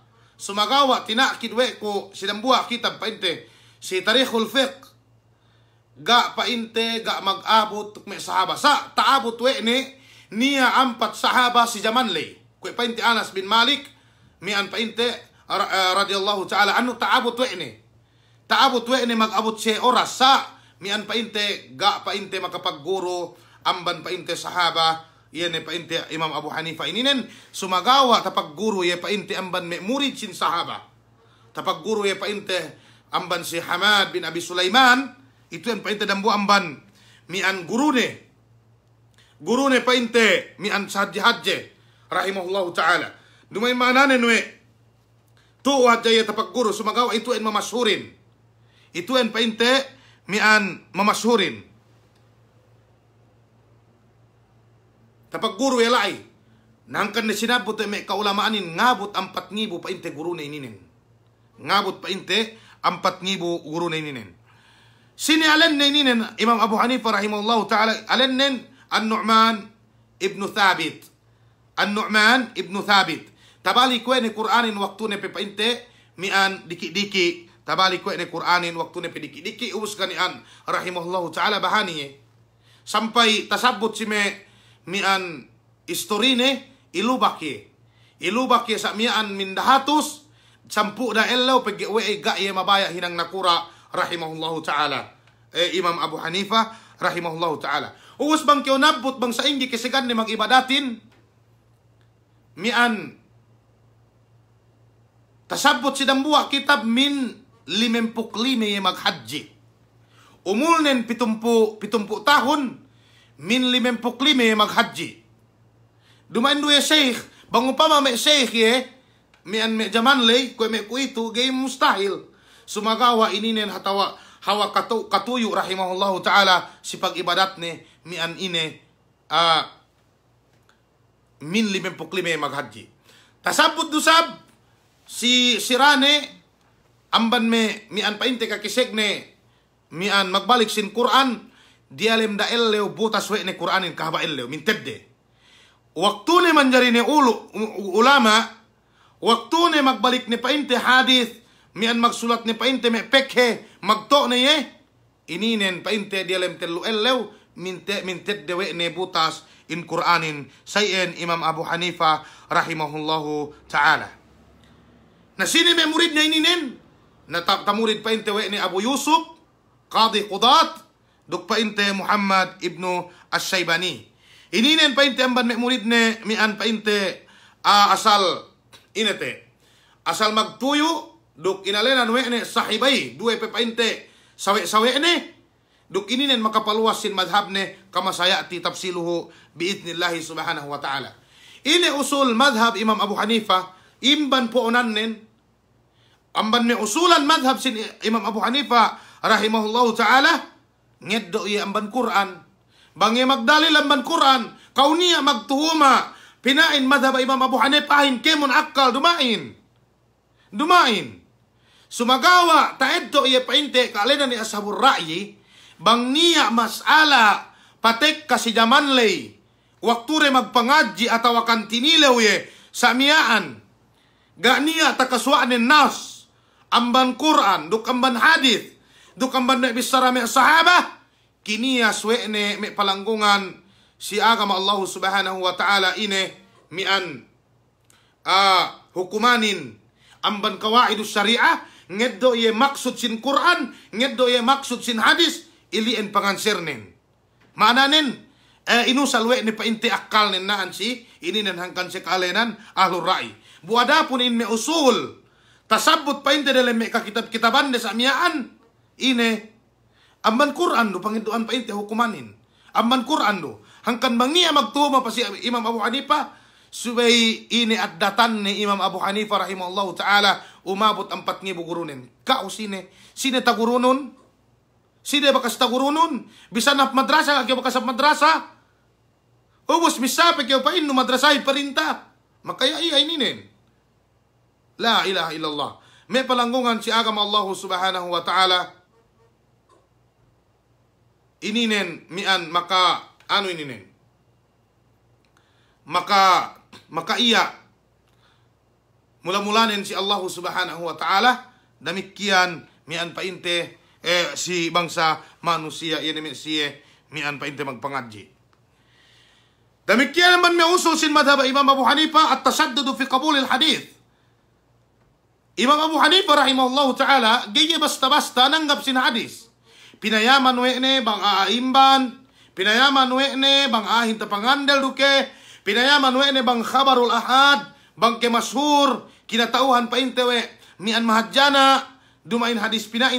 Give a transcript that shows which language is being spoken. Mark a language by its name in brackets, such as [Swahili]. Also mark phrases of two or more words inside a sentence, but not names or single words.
[Yakan] Sumagawa tinakid we ko sinambuha kitab painte si Tarikhul Fiqh ga painte ga mag-abot me sahaba sa taabot we ni niya 4 sahaba si zaman lay ko painte Anas bin Malik mian painte [Arabic] رضي الله تعالى عنه [Yakan] taabot we ni mag-abot si oras sa mian painte ga painte makapagguro amban painte sahaba. Yan painte Imam Abu Hanifa ininen sumagawa tapagguru ye painte amban me murid sin sahaba. Tapagguru ye painte amban si Hamad bin Abi Sulaiman itu yan painte dambu amban mian gurune painte mian sadji [Arabic] رحمه الله تعالى. [Yakan] Dumay mananen we tu hadja ye tapagguru sumagawa itu yan mamashhurin. Itu yan painte mian mamashhurin. Tapagguru yalai nangkan na sinabot me kaulamaanin ngabot 4,000 painte guru na ininen. Ngabot painte 4,000 guru na ininen. Sini alen na ininen Imam Abu Hanifa [Arabic] رحمه الله تعالى [Yakan] alen nen An-Nu'man ibn Thabit. An-Nu'man ibn Thabit. Tabali ko ni Qur'anin waktu ne painte mian diki-diki. Tabali ko ni Qur'anin waktu ne diki-diki ubus kanian [Arabic] رحمه الله تعالى [Yakan] bahani. Sampai tasabut si me mian istorine ilubak ye sa mian mindahatus sampu da elaw pegi we ga ye mabaya hinang nakura [Arabic] رحمه الله تعالى. [Yakan] Imam Abu Hanifa [Arabic] رحمه الله تعالى [Yakan] uus bang kyo nabot bang sa ingi kisigan ni mag-ibadatin mian tasabot si dambuwa kitab min 55 ye maghadji umulnen 70 tahun min 55 maghadji. Dumain duwe sheikh, bang upama me sheikh ye, mian me zaman lay, kwe me kuitu, gay mustahil. Sumagawa ininen hatawa, hawa katuyo [Arabic] رحمه الله تعالى, [Yakan] si pag-ibadat ni, mian ine, min 55 maghadji. Tasabot dusab, si sirane, amban me, mian painte kakiseg ne, mian magbalik sin Quran, dialem da elleo butas we ne Qur'anin kahaba elleo min tedde. Waktu ne manjari ne ulama, waktu ne magbalik ne painte hadith mian magsulat ni painte me pekhe magto na ye ininen painte dialem telu elew mintet dewe ne butas in Quranin sayen Imam Abu Hanifa [Arabic] رحمه الله تعالى. [Yakan] Na sini may murid na ininen na tamurid painte we ni Abu Yusuf [Arabic] قاضي القضاة [Yakan] duk painte Muhammad ibnu Asy-Syaibani. Ininen painte amban may murid ne mian painte asal inete asal magtuyo duk inalenan we ne sahibay duwe pe painte sawe ne duk ininen makapaluwas sin madhab ne [Arabic] كما سيأتي تفصيله بإذن الله سبحانه وتعالى. [Yakan] Ini usul madhab Imam Abu Hanifa imban po onannen amban me usulan madhab sin Imam Abu Hanifa [Arabic] رحمه الله تعالى [Yakan] ngeddo iya amban Quran bangi magdalil amban Quran kauniya magtuhuma pinain madhab Imam Abu Hanifa hin kemun akal dumain sumagawa taedto iya painte kalena ni [Arabic] أصحاب الرأي [Yakan] bang niya masala patek kasi jaman lay waktu re magpangadji atau akan tinilaw ye sa miyaan ga niya takaswaanin nas amban Quran duk amban hadith duk amban me bisara me sahaba kiniya swene me palanggungan si agama Allah [Arabic] سبحانه وتعالى [Yakan] ine mian hukumanin amban [Arabic] قواعد الشريعة [Yakan] ngeddo ye maksud sin Quran ngeddo ye maksud sin hadis ilien pangansirnin mananen inusalwe ni painte akal nen naan si ini nen hangkan sekalenan [Arabic] أهل الرأي [Yakan] buada pun in me usul tasabut painte dalam me kitab-kitaban des amiaan ine amban Quran do pangintuan painte hukumanin amban Quran do hangkan mangia magtuma pa si Imam Abu Hanifa subay ini at datan ni Imam Abu Hanifa [Arabic] رحمه الله تعالى [Yakan] umabot 4,000 gurunin kao sine tagurunon sine bakas tagurunon bisa na madrasa kaya bakas madrasa ubos misape kaya pa inu madrasahi parinta makaya iya ininen [Arabic] لا إله إلا الله [Yakan] may palanggungan si agama Allah [Arabic] سبحانه وتعالى [Yakan] ininen mian maka ano ininen maka iya mula-mulanin si Allah [Arabic] سبحانه وتعالى [Yakan] demikian mian painte si bangsa manusia yan siya mian painte magpangadji demikian naman may usul sin madhab Imam Abu Hanifa [Arabic] التشدد في قبول الحديث. [Yakan] Imam Abu Hanifa [Arabic] رحمه الله تعالى [Yakan] gaya basta-basta nanggap sin hadis pinayaman wene bang aimban pinayaman wene bang ahin tapangandel duke pinayaman wene bang [Arabic] خبر الآحاد [Yakan] bang kemashur kinatauhan painte we mian mahadjana dumain hadis pinain